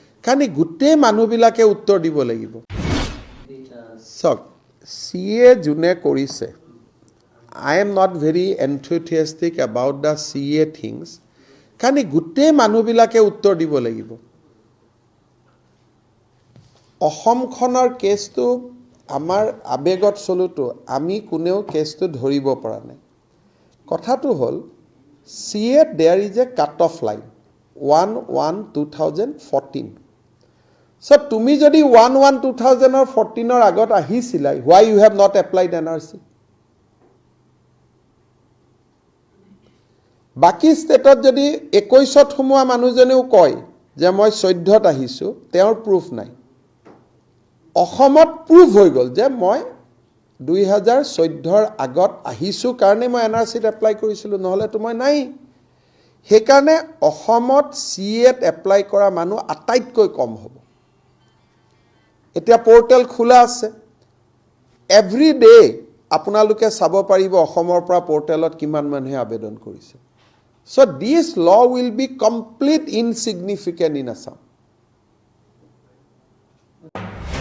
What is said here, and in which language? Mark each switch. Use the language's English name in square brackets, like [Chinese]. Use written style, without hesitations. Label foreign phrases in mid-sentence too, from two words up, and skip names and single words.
[Assamese] কাৰণ গোটেই মানুহবিলাকে উত্তৰ দিব লাগিব চাওক CA যোনে কৰিছে [English] I am not very enthusiastic about the CA things [Assamese] কাৰণ গোটেই মানুহবিলাকে উত্তৰ দিব লাগিব অসমখনৰ কেছটো আমাৰ আবেগত চলুতো আমি কোনেও কেছটো ধৰিব পৰা নাই কথাটো হ'ল [English] CA there is a cut off line 1/1/2014 so [Assamese] তুমি যদি 1/1/2014 ৰ আগত আহিছিলা [English] why you have not applied NRC [Assamese] বাকি ষ্টেটত যদি 21ত সোমোৱা মানুহজনেও কয় যে মই 14ত আহিছো তেওঁৰ প্ৰুফ নাই অসমত প্ৰুফ হৈ গল যে মই 2014ৰ আগত আহিছো কাৰণে মই NRCত এপ্লাই কৰিছিলো নহলে তো মই নাই হেকাৰণে অসমত CAত এপ্লাই কৰা মানুহ আটাইতকৈ কম হ'ব এতিয়া পোৰ্টেল খোলা আছে [English] every day [Assamese] আপোনালোকে চাব পাৰিব অসমৰ পৰা পোৰ্টেলত কিমান মানুহে আবেদন কৰিছে [English] so this law will be complete insignificant in Assam